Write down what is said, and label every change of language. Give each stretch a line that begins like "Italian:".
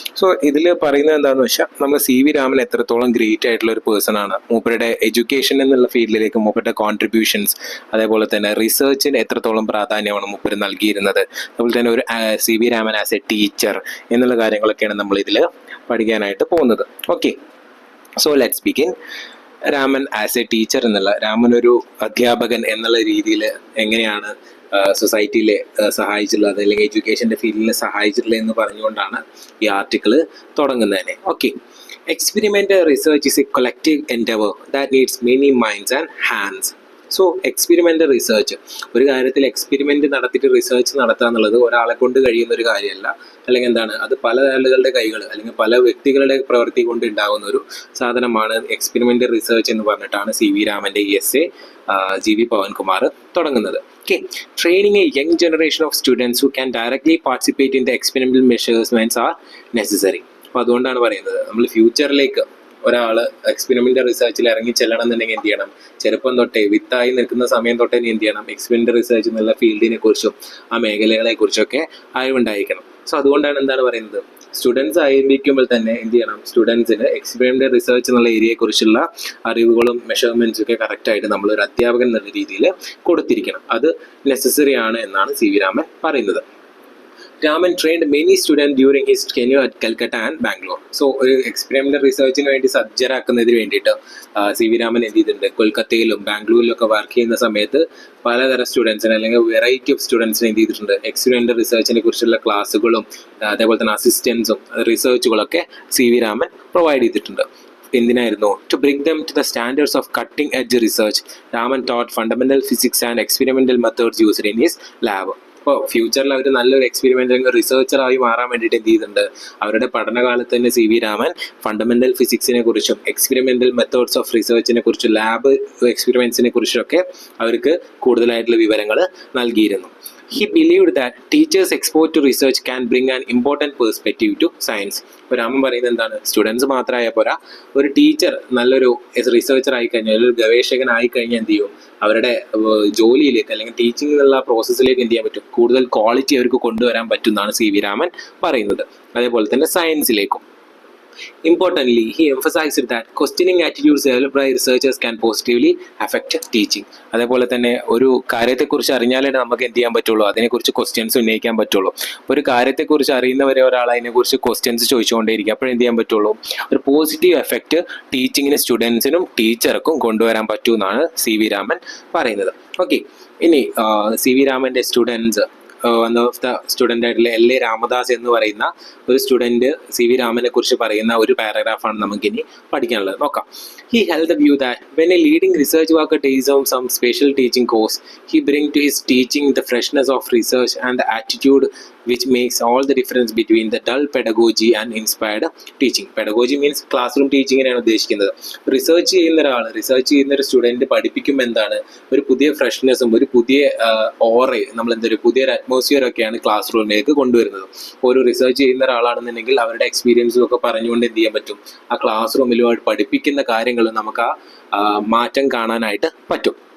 Malayalam: So ഇതിൽ പറയുന്നത് എന്താണെന്ന് വെച്ചാൽ നമ്മൾ CV രാമൻ എത്രത്തോളം ഗ്രേറ്റ് ആയിട്ടുള്ള ഒരു പേഴ്സൺ ആണ്, മൂപ്പരുടെ എഡ്യൂക്കേഷൻ എന്നുള്ള ഫീൽഡിലേക്ക് മൂപ്പരുടെ കോൺട്രിബ്യൂഷൻസ്, അതേപോലെ തന്നെ റിസർച്ചിന് എത്രത്തോളം പ്രാധാന്യമാണ് മൂപ്പർ നൽകിയിരുന്നത്, അതുപോലെ തന്നെ ഒരു CV Raman as A teacher എന്നുള്ള കാര്യങ്ങളൊക്കെയാണ് നമ്മൾ ഇതിൽ പഠിക്കാനായിട്ട് പോകുന്നത്. Okay,
English: So let's begin.
Malayalam: Raman as A teacher എന്നുള്ള, രാമൻ ഒരു അധ്യാപകൻ എന്നുള്ള രീതിയിൽ എങ്ങനെയാണ് സൊസൈറ്റിയിലെ സഹായിച്ചിട്ടുള്ളത് അല്ലെങ്കിൽ എഡ്യൂക്കേഷൻ്റെ ഫീൽഡിൽ സഹായിച്ചിട്ടുള്ളത് എന്ന് പറഞ്ഞുകൊണ്ടാണ് ഈ article തുടങ്ങുന്നതിനെ.
English: Okay, experimental research is a collective endeavor that needs many minds and hands.
Malayalam: So experimental research, ഒരു കാര്യത്തിൽ എക്സ്പെരിമെൻ്റ് നടത്തിയിട്ട് റിസർച്ച് നടത്തുക എന്നുള്ളത് ഒരാളെ കൊണ്ട് കഴിയുന്ന ഒരു കാര്യമല്ല, അല്ലെങ്കിൽ എന്താണ്, അത് പല ആളുകളുടെ കൈകൾ അല്ലെങ്കിൽ പല വ്യക്തികളുടെ പ്രവൃത്തി കൊണ്ട് ഉണ്ടാകുന്ന ഒരു സാധനമാണ് എക്സ്പെരിമെൻ്റൽ റിസർച്ച് എന്ന് പറഞ്ഞിട്ടാണ് CV രാമൻ്റെ ഈ എസ്സേ GV പവൻകുമാർ തുടങ്ങുന്നത്.
English: Okay, training a young generation of students who can directly participate in the experimental measurements are necessary.
Malayalam: അപ്പോൾ അതുകൊണ്ടാണ് പറയുന്നത് നമ്മൾ ഫ്യൂച്ചറിലേക്ക് ഒരാൾ എക്സ്പെരിമെൻ്റൽ റിസർച്ചിൽ ഇറങ്ങി ചെല്ലണം എന്നുണ്ടെങ്കിൽ എന്ത് ചെയ്യണം, ചെറുപ്പം തൊട്ടേ വിത്തായി നിൽക്കുന്ന സമയം തൊട്ടേ എന്ത് ചെയ്യണം, എക്സ്പെരിമെൻ്റൽ റിസർച്ച് എന്നുള്ള ഫീൽഡിനെ കുറിച്ചും ആ മേഖലകളെ കുറിച്ചൊക്കെ അറിവുണ്ടായിരിക്കണം. സോ അതുകൊണ്ടാണ് എന്താണ് പറയുന്നത്, സ്റ്റുഡൻസ് ആരംഭിക്കുമ്പോൾ തന്നെ എന്ത് ചെയ്യണം, സ്റ്റുഡൻസിന് എക്സ്പെരിമെൻ്റൽ റിസർച്ച് എന്നുള്ള ഏരിയയെക്കുറിച്ചുള്ള അറിവുകളും മെഷർമെൻറ്റ്സും ഒക്കെ കറക്റ്റായിട്ട് നമ്മൾ ഒരു അധ്യാപകൻ എന്നുള്ള രീതിയിൽ കൊടുത്തിരിക്കണം. അത് നെസസറി ആണ് എന്നാണ് CV രാമൻ പറയുന്നത്.
English: Raman trained many students during his tenure at Calcutta and Bangalore.
Malayalam: So ഒരു എക്സ്പെരിമെൻ്റൽ റിസർച്ചിന് വേണ്ടി സജ്ജരാക്കുന്നതിന് വേണ്ടിയിട്ട് CV രാമൻ എന്ത് ചെയ്തിട്ടുണ്ട്, കൊൽക്കത്തയിലും ബാംഗ്ലൂരിലും ഒക്കെ വർക്ക് ചെയ്യുന്ന സമയത്ത് പലതരം സ്റ്റുഡൻസിന് അല്ലെങ്കിൽ വെറൈറ്റി ഓഫ് സ്റ്റുഡൻസിനെ എന്ത് ചെയ്തിട്ടുണ്ട്, എക്സ്പെരിമെൻ്റൽ റിസർച്ചിനെ കുറിച്ചുള്ള ക്ലാസ്സുകളും അതേപോലെ തന്നെ അസിസ്റ്റൻസും റിസർച്ചുകളൊക്കെ CV രാമൻ പ്രൊവൈഡ് ചെയ്തിട്ടുണ്ട്. എന്തിനായിരുന്നു,
English: To bring them to the standards of cutting edge research. Raman taught fundamental physics and experimental methods used in his lab.
Malayalam: അപ്പോൾ ഫ്യൂച്ചറിൽ അവർ നല്ലൊരു എക്സ്പെരിമെൻ്റ് അല്ലെങ്കിൽ റിസർച്ചറായി മാറാൻ വേണ്ടിയിട്ട് എന്ത് ചെയ്തിട്ടുണ്ട്, അവരുടെ പഠനകാലത്ത് തന്നെ CV രാമൻ ഫണ്ടമെൻ്റൽ ഫിസിക്സിനെ കുറിച്ചും എക്സ്പെരിമെൻ്റൽ മെത്തേഡ്സ് ഓഫ് റിസർച്ചിനെ കുറിച്ചും ലാബ് എക്സ്പെരിമെൻറ്റ്സിനെ കുറിച്ചൊക്കെ അവർക്ക് കൂടുതലായിട്ടുള്ള വിവരങ്ങൾ നൽകിയിരുന്നു.
English: He believed that teachers exposed to research can bring an important perspective to science.
Malayalam: ഇപ്പോൾ രാമൻ പറയുന്നത് എന്താണ്, സ്റ്റുഡൻസ് മാത്രമായ പോരാ, ഒരു ടീച്ചർ നല്ലൊരു റിസർച്ചർ ആയിക്കഴിഞ്ഞാൽ, ഒരു ഗവേഷകനായി കഴിഞ്ഞാൽ എന്ത് ചെയ്യും, അവരുടെ ജോലിയിലേക്ക് അല്ലെങ്കിൽ ടീച്ചിങ് എന്നുള്ള പ്രോസസ്സിലേക്ക് എന്ത് ചെയ്യാൻ പറ്റും, കൂടുതൽ ക്വാളിറ്റി അവർക്ക് കൊണ്ടുവരാൻ പറ്റും എന്നാണ് CV രാമൻ പറയുന്നത്. അതേപോലെ തന്നെ സയൻസിലേക്കും.
English: Importantly, he emphasized that questioning attitudes developed by researchers can positively affect teaching.
Malayalam: അതേപോലെ തന്നെ ഒരു കാര്യത്തെക്കുറിച്ച് അറിഞ്ഞാലേ നമുക്ക് എന്ത് ചെയ്യാൻ പറ്റുള്ളൂ, അതിനെക്കുറിച്ച് ക്വസ്റ്റ്യൻസ് ഉന്നയിക്കാൻ പറ്റുള്ളൂ. ഒരു കാര്യത്തെക്കുറിച്ച് അറിയുന്നവരെ ഒരാൾ അതിനെക്കുറിച്ച് ക്വസ്റ്റ്യൻസ് ചോദിച്ചുകൊണ്ടേയിരിക്കും, അപ്പോഴേ എന്ത് ചെയ്യാൻ പറ്റുള്ളൂ, ഒരു പോസിറ്റീവ് എഫക്റ്റ് ടീച്ചിങ്ങിന് സ്റ്റുഡൻസിനും ടീച്ചർക്കും കൊണ്ടുവരാൻ പറ്റുമെന്നാണ് CV രാമൻ പറയുന്നത്. ഓക്കെ, ഇനി CV രാമൻ്റെ students,
English: one of the student
Malayalam: ആയിട്ടുള്ള LA രാമദാസ് എന്ന് പറയുന്ന ഒരു സ്റ്റുഡൻറ്റ് CV രാമനെ കുറിച്ച് പറയുന്ന ഒരു പാരഗ്രാഫാണ് നമുക്കിനി പഠിക്കാനുള്ളത്. നോക്കാം.
English: He held the view that when a leading research worker takes on some special teaching course, he brings to his teaching the freshness of research and the attitude which makes all the difference between the dull pedagogy and inspired teaching. Pedagogy means classroom teachingനെയാണ്
Malayalam: ഉദ്ദേശിക്കുന്നത്. Research ചെയ്യുന്ന ഒരു student പഠിപ്പിക്കുമ്പോൾ എന്താണ്, ഒരു പുതിയ ഫ്രഷ്നെസ്സും ഒരു പുതിയ ഓറയും നമ്മളെന്തൊരു പുതിയൊരു അറ്റ്മോസ്ഫിയർ ഒക്കെയാണ് ക്ലാസ് റൂമിലേക്ക് കൊണ്ടുവരുന്നത്. ഒരു റിസർച്ച് ചെയ്യുന്ന ഒരാളാണെന്നുണ്ടെങ്കിൽ അവരുടെ എക്സ്പീരിയൻസും ഒക്കെ പറഞ്ഞുകൊണ്ട് എന്ത് ചെയ്യാൻ പറ്റും, ആ ക്ലാസ് റൂമിലുമായിട്ട് പഠിപ്പിക്കുന്ന കാര്യങ്ങൾ നമുക്ക് ആ മാറ്റം കാണാനായിട്ട് പറ്റും.